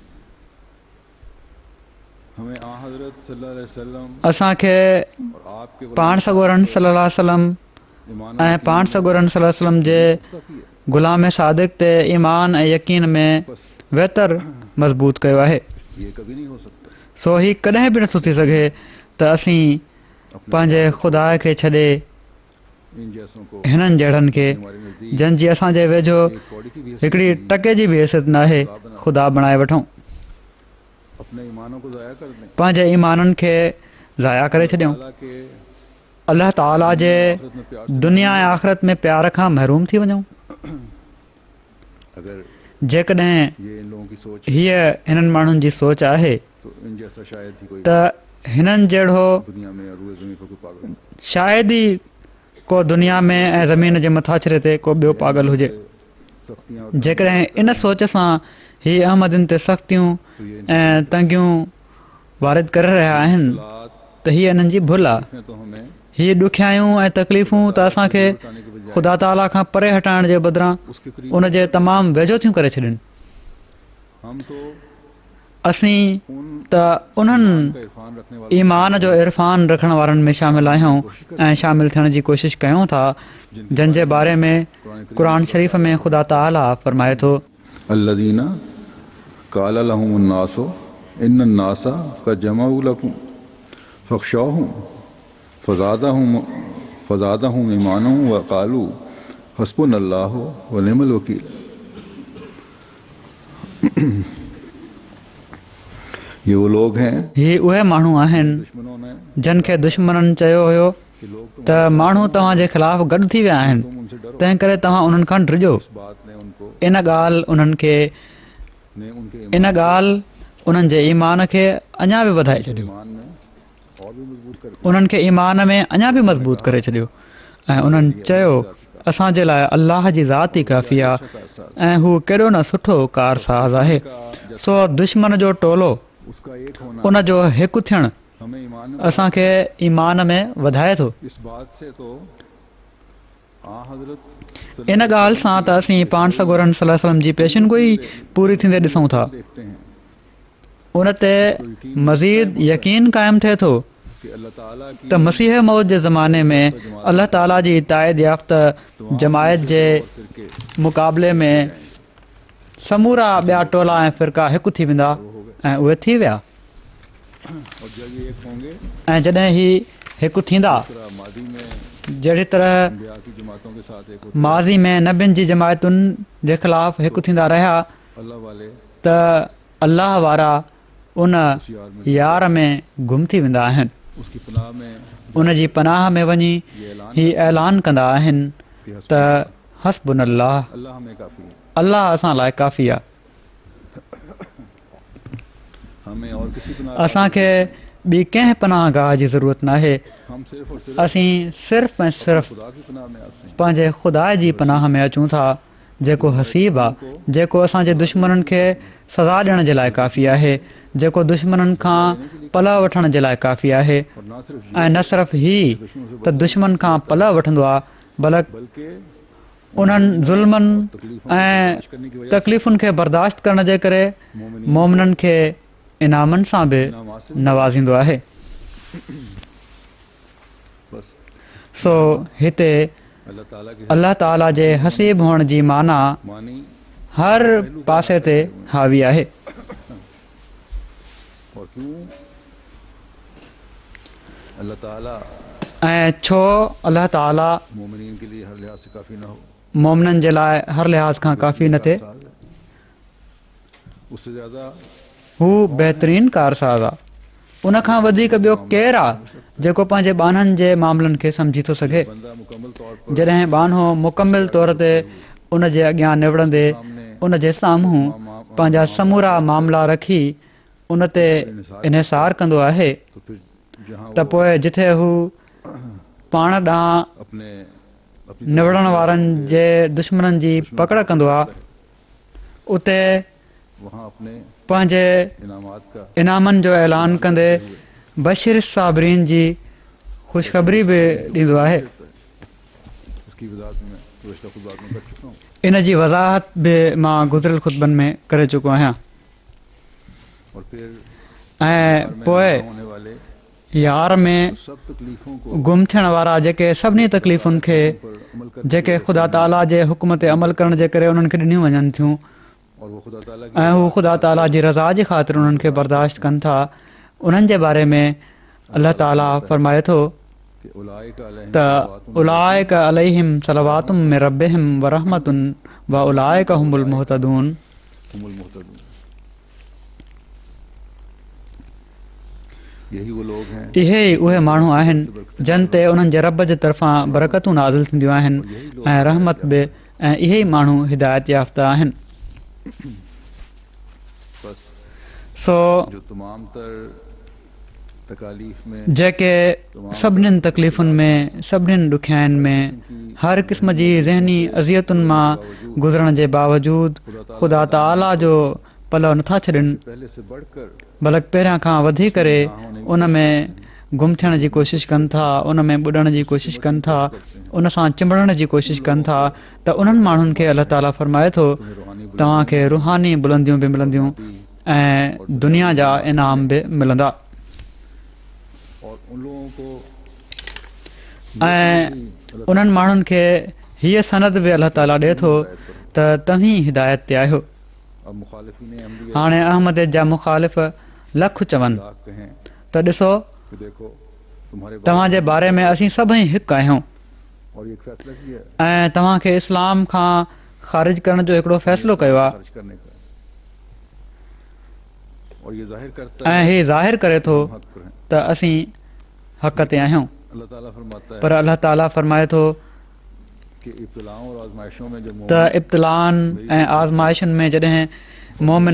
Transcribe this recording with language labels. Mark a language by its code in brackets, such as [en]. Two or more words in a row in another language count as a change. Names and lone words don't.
[ur] ہمیں آں حضرت [ar] صلى الله عليه وسلم [sd] असांखे [ur] اور آپ کے [ar] पाण सॻोरनि صلى الله عليه وسلم [sd] ईमान ऐं पाण सॻोरनि [ar] صلى الله عليه وسلم [sd] जे ग़ुलाम सादिक ते ईमान ऐं यकीन में बहितर मज़बूत कयो आहे। [ur] یہ کبھی نہیں ہو سکتا. [sd] सो ही कॾहिं बि नथो थी सघे त असीं पंहिंजे ख़ुदा खे छॾे [ur] ان جیسوں کو [sd] हिननि जहिड़नि खे [ur] ہمارے نزدیک [sd] जंहिंजी असांजे वेझो [ur] ایک کوڑی کی بھی حیثیت [sd] हिकिड़ी [ur] नहीं, [sd] टके जी बि हैसियत न आहे ख़ुदा बणाए वठूं, [ur] اپنے ایمانوں کو ضائع کر دیں. [sd] पंहिंजे ईमाननि खे ज़ाया करे छॾियूं, [ur] اللہ کے [sd] अल्लाह ताला जे [ur] آخرت میں پیار سے [sd] दुनिया ऐं आख़िरत में प्यार खां महरूम थी वञूं। [ur] अगर [sd] जेकॾहिं [ur] یہ ان لوگوں کی سوچ [sd] हीअ हिननि माण्हुनि जी सोच आहे [ur] تو ان جیسا شاید ہی کوئی [sd] त हिननि जहिड़ो [ur] دنیا میں اور روئے زمین پر کوئی پاگل نہیں. [sd] शायदि ई को दुनिया में ऐं ज़मीन जे मथाछरे ते को ॿियो पागल हुजे। [ur] سختیاں اور [sd] जेकॾहिं इन सोच सां ही अहमदिन ते सख़्तियूं [ur] تو یہ [sd] ऐं तंगियूं वारिद करे रहिया आहिनि [ur] हालात [sd] त हीअ इन्हनि जी भुल आहे। [ur] میں تو ہمیں [sd] हीअ ॾुखियायूं ऐं तकलीफ़ूं त असांखे [ur] ہٹانے کے بجائے [sd] ख़ुदा ताला खां परे हटाइण जे बदिरां [ur] اس کے قریب [sd] उन जे तमामु वेझो थियूं करे छॾनि। [ur] ہم تو [sd] असीं उन त उन्हनि [ur] کا عرفان رکھنے والوں [sd] ईमान जो इरफान रखण वारनि में शामिल आहियूं ऐं शामिल थियण जी कोशिशि कयूं था जिन जे बारे में क़ुर शरीफ़ में ख़ुदा ताला फरमाए थो [ar] الذين قال لهم الناس إن الناس قد جمعوا لكم فاخشوهم فزادهم إيمانا و قالوا حسبنا الله و نعم الوكيل. [ur] یہ وہ لوگ ہیں [sd] ही उहे माण्हू आहिनि [ur] دشمنوں نے [sd] जिन खे दुश्मननि चयो हुयो [ur] کہ لوگ [sd] त माण्हू तव्हांजे ख़िलाफ़ु गॾु थी विया आहिनि, [ur] تم ان سے ڈرو. [sd] तंहिं करे तव्हां उन्हनि खां डिॼो। [ur] اس بات نے ان کو [sd] इन ॻाल्हि उन्हनि खे [ur] نے ان کے [sd] इन ॻाल्हि उन्हनि जे ईमान खे अञा बि वधाए छॾियो, [ur] ایمان میں اور بھی مضبوط کر دیا. [sd] उन्हनि खे ईमान में अञा बि मज़बूत करे छॾियो ऐं उन्हनि चयो असांजे लाइ अलाह जी ज़ात ई काफ़ी आहे ऐं हू केॾो न सुठो कारसाज़ आहे। सो दुश्मन जो टोलो [ur] اس کا ایک ہونا [sd] उन जो हिकु थियणु [ur] ہمیں ایمان میں [sd] असांखे ईमान में वधाए थो। [ur] اس بات سے تو حضرت [sd] इन ॻाल्हि सां त असीं पाण सॻोरन [ar] صلى الله عليه وسلم [sd] जी पेशिनगोई पूरी थींदे ॾिसूं था। [ur] دیکھتے ہیں [sd] उन ते मज़ीद यकीन क़ाइमु थिए थो [ur] کہ اللہ تعالیٰ کی [sd] त मसीह मौत जे ज़माने में अल्लाह ताला जी ताइद याफ़्ता जमायत जे [ur] फिरके [sd] मुक़ाबले में समूरा ॿिया टोला ऐं फ़िरका हिकु थी वेंदा ऐं उहे थी विया। [ur] اور جب یہ ایک ہوں گے [sd] ऐं जॾहिं ही हिकु थींदा [ur] طرح ماضی میں [sd] जहिड़ी तरह [ur] انبیاء کی جماعتوں کے ساتھ ایک [sd] माज़ी में नबियुनि जी जमायतुनि जे ख़िलाफ़ु हिकु थींदा रहिया [ur] اللہ والے [sd] त अल्लाह वारा उन [ur] اس یار میں [sd] यार में गुम थी वेंदा आहिनि। [ur] اس کی پناہ میں [sd] उन जी पनाह में वञी [ur] یہ اعلان [sd] ही ऐलान कंदा आहिनि [ur] कि [sd] त हस्बुनल्लाह [ur] اللہ ہمیں کافی ہے. [sd] अल्लाह असां लाइ काफ़ी आहे। [ur] ہمیں اور کسی پناہ [sd] असांखे ॿी कंहिं पनाह गाह जी ज़रूरत नाहे। [ur] ہم صرف اور صرف [sd] असीं सिर्फ़ु ऐं सिर्फ़ु [ur] خدا کی پناہ میں آتے ہیں. [sd] पंहिंजे ख़ुदा जी पनाह में अचूं था जेको हसीब आहे, जेको असांजे दुश्मननि खे सज़ा ॾियण जे लाइ काफ़ी आहे, जेको दुश्मननि खां पला वठण जे लाइ काफ़ी आहे। [ur] اور نہ صرف [sd] ऐं न सिर्फ़ु ही त दुश्मन खां पला वठंदो आहे [ur] बल्कि [sd] उन्हनि ज़ुल्मनि ऐं तकलीफ़ुनि खे बर्दाश्त करण जे करे मोमिननि खे इनामनि सां बि नवाज़ींदो आहे। [ur] बस [sd] सो हिते [ur] اللہ تعالیٰ کی [sd] अल्लाह ताला जे हसीब हुअण जी माना मानी हर पासे ते हावी आहे। [ur] اور کیوں اللہ تعالیٰ [sd] ऐं छो अल्लाह ताला [ur] مومنین کے لیے ہر لحاظ سے کافی نہ ہو. [sd] मोमिननि जे लाइ हर लिहाज़ खां काफ़ी न थिए, [ur] اس سے زیادہ [sd] हू बहितरीनु कारसाज़ आहे। उन खां वधीक ॿियो केरु आहे जेको पंहिंजे ॿाननि जे मामलनि खे सम्झी थो सघे। [ur] بندہ مکمل طور پر [sd] जॾहिं ॿानो मुकमिल तौर ते उन जे अॻियां निवड़ंदे उन जे साम्हूं पंहिंजा समूरा मामला रखी उन ते इन्हिसार कंदो आहे [ur] تو پھر جہاں [sd] त पोइ जिथे हू पाण ॾांहुं [ur] اپنے اپنی [sd] निवड़ण वारनि जे दुश्मननि जी पकड़ कंदो आहे उते [ur] وہاں اپنے [sd] पंहिंजे [ur] انعامات کا [sd] इनामनि जो ऐलान कंदे बशीर साबरीन जी ख़ुशख़बरी बि ॾींदो आहे। [ur] اس کی وضاحت میں گزشتہ خطبات میں کر چکا ہوں. [sd] इन जी वज़ाहत बि मां गुज़िरियल ख़ुतबनि में करे चुको आहियां। [ur] اور پھر [sd] ऐं पोइ [ur] ہونے والے [sd] यार में [ur] سب تکلیفوں کو [sd] गुम थियण वारा जेके सभिनी तकलीफ़ुनि खे [ur] پر عمل کر [sd] जेके ख़ुदा ताला जे हुकुम ते अमल करण जे करे उन्हनि खे ॾिनियूं वञनि थियूं [ur] اور وہ خدا تعالیٰ کی [sd] ऐं हू ख़ुदा ताला जी रज़ा जी ख़ातिर उन्हनि खे बर्दाश्त कनि था, उन्हनि जे बारे में अल्लाह ताला फरमाए थो [ur] कि [ar] أولئك عليهم त أولئك عليهم صلوات من ربهم و رحمة و أولئك هم المهتدون. هم المهتدون. [ur] یہی وہ لوگ ہیں [sd] इहे ई उहे माण्हू आहिनि जिन ते उन्हनि जे रब जे तरफ़ां बरकतूं नाज़िल थींदियूं आहिनि ऐं रहमत बि, ऐं इहे ई माण्हू हिदायत याफ़्ता आहिनि। [ur] बस [sd] सो [ur] جو تمام تر تکالیف میں [sd] जेके सभिनीनि तकलीफ़ुनि में सभिनीनि ॾुखियाईनि में हर क़िस्म जी ज़हनी अज़ियतुनि मां गुज़रण जे बावजूदु ख़ुदा ताला जो पलव नथा छॾनि [ur] پہلے سے بڑھ کر [sd] बल्कि पहिरियां खां वधी करे उन में गुम थियण जी कोशिशि कनि था, उन में ॿुॾण जी कोशिशि कनि था, उन सां चिंबड़ण जी कोशिशि कनि था, त उन्हनि माण्हुनि खे अलाह ताला फरमाए थो तव्हांखे रुहानी बुलंदियूं बि मिलंदियूं ऐं दुनिया जा इनाम बि मिलंदा। [ur] اور ان لوگوں کو [sd] ऐं उन्हनि माण्हुनि खे हीअ सनद बि अलाह ताला ॾिए थो त तव्हीं हिदायत ते आहियो। [ur] اب مخالفین احمدیہ [sd] हाणे अहमद जा मुखालिफ़ लख चवनि [ur] کہیں [sd] त ॾिसो [ur] کہ دیکھو تمہارے [sd] तव्हांजे बारे में असीं सभई हिकु आहियूं [ur] اور یہ ایک فیصلہ کیا ہے [sd] ऐं तव्हांखे इस्लाम खां ख़ारिज करण जो हिकिड़ो फ़ैसिलो कयो आहे [ur] خرچ کرنے کا اور یہ ظاہر کرتا [sd] ऐं [ur] है [sd] हीउ ज़ाहिर करे थो [ur] ہم حق پر ہیں. [sd] त असीं हक़ ते आहियूं। [ur] اللہ تعالیٰ فرماتا ہے [sd] पर अलाह ताला फरमाए थो [ur] کہ ابتلاؤں اور آزمائشوں میں جو [sd] त इब्तिलान ऐं आज़माइशुनि में जॾहिं मोमिन